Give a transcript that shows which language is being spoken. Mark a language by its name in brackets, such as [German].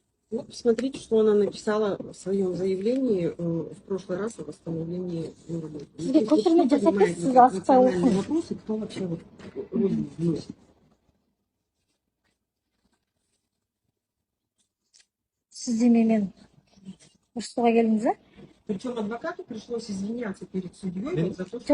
[Russian] Вот посмотрите, что она написала в своем заявлении в прошлый раз о восстановлении работы. [Kazakh] Сізге көшірме жасап сіз асықпай оқыңыз. [Russian] Вопросы, кто вообще вот роль вносит. [Kazakh] Сіз де менімен ұрысуға келдіңіз, а? [Russian] Причем адвокату пришлось извиняться перед судьей вот за то, что